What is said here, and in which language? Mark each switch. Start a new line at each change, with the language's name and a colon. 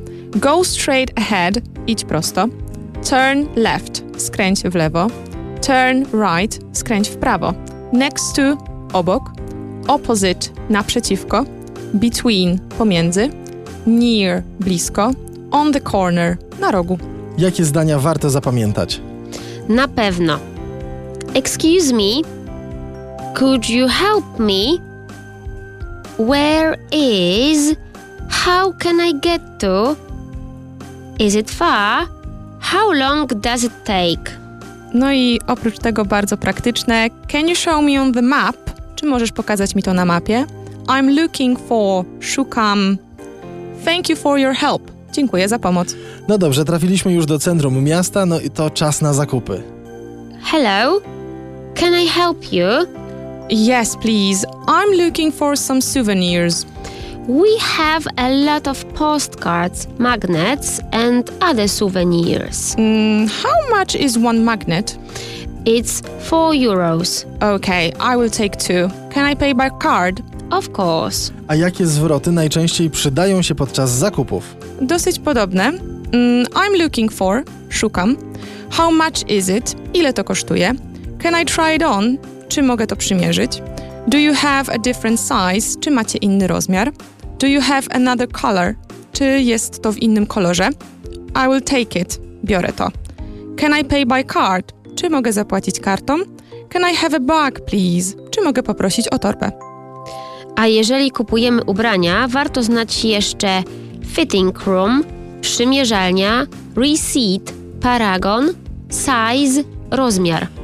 English: Go straight ahead, idź prosto, turn left, skręć w lewo, turn right, skręć w prawo, next to, obok, opposite, naprzeciwko, between, pomiędzy, near, blisko, on the corner, na rogu.
Polish: Jakie zdania warto zapamiętać? Na pewno.
English: Excuse me, could you help me? Where is, how can I get to? Is it far? How long does it take?
Polish: No i oprócz tego bardzo praktyczne,
English: can you show me on the map?
Polish: Czy możesz pokazać mi to na mapie?
English: I'm looking for, szukam. Thank you for your help.
Polish: Dziękuję za pomoc. No dobrze, trafiliśmy już do centrum miasta, no i to czas na zakupy.
English: Hello, can I help you? Yes, please. I'm looking for some souvenirs. We have a lot of postcards, magnets and other souvenirs. How much is one magnet? It's 4 euros. Okay, I will take 2. Can I pay by card? Of course.
Polish: A jakie zwroty najczęściej przydają się podczas zakupów? Dosyć podobne.
English: I'm looking for,
Polish: szukam.
English: How much is it?
Polish: Ile to kosztuje?
English: Can I try it on?
Polish: Czy mogę to przymierzyć?
English: Do you have a different size?
Polish: Czy macie inny rozmiar?
English: Do you have another color?
Polish: Czy jest to w innym kolorze?
English: I will take it.
Polish: Biorę to.
English: Can I pay by card?
Polish: Czy mogę zapłacić kartą?
English: Can I have a bag, please?
Polish: Czy mogę poprosić o torbę? A jeżeli kupujemy ubrania, warto znać jeszcze fitting room, przymierzalnia, receipt, paragon, size, rozmiar.